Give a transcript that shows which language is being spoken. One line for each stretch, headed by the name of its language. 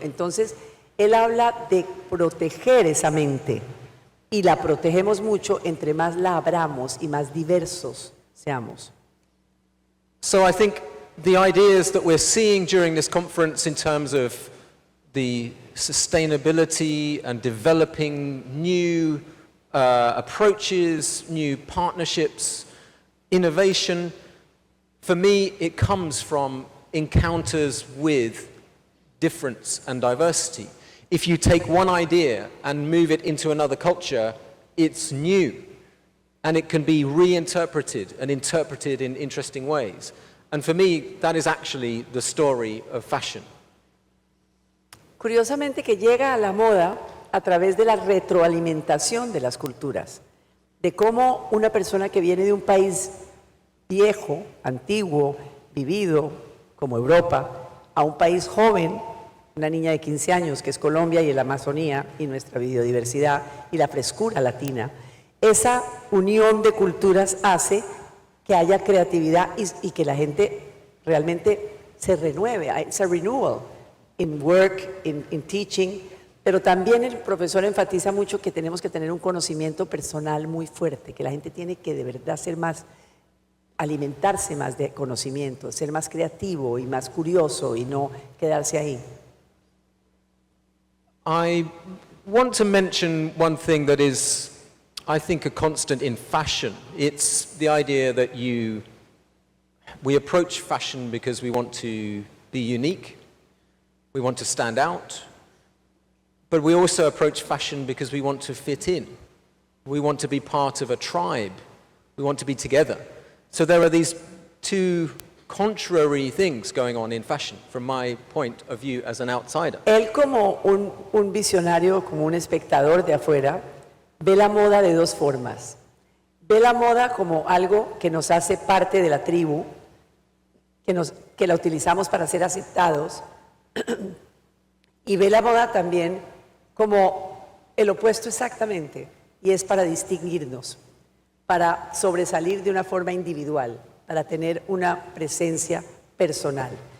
Spanish: Entonces, él habla de proteger esa mente, y la protegemos mucho entre más la abramos y más diversos seamos.
English: So I think the ideas that we're seeing during this conference in terms of the sustainability and developing new approaches, new partnerships, innovation, for me, it comes from encounters with difference and diversity. If you take one idea and move it into another culture, it's new, and it can be reinterpreted and interpreted in interesting ways. And for me, that is actually the story of fashion.
Spanish: Curiosamente que llega a la moda a través de la retroalimentación de las culturas, de cómo una persona que viene de un país viejo, antiguo, vivido, como Europa, a un país joven, una niña de 15 años que es Colombia y la Amazonía y nuestra biodiversidad y la frescura latina, esa unión de culturas hace que haya creatividad y que la gente realmente se renueve.
English: It's a renewal in work, in teaching,
Spanish: pero también el profesor enfatiza mucho que tenemos que tener un conocimiento personal muy fuerte, que la gente tiene que de verdad alimentarse más de conocimiento, ser más creativo y más curioso y no quedarse ahí.
English: I want to mention one thing that is, I think, a constant in fashion. It's the idea that we approach fashion because we want to be unique, we want to stand out, but we also approach fashion because we want to fit in. We want to be part of a tribe. We want to be together. So there are these two contrary things going on in fashion, from my point of view as an outsider.
Spanish: Él, como un visionario, como un espectador de afuera, ve la moda de dos formas. Ve la moda como algo que nos hace parte de la tribu, que la utilizamos para ser aceptados, y ve la moda también como el opuesto exactamente, y es para distinguirnos, para sobresalir de una forma individual, para tener una presencia personal.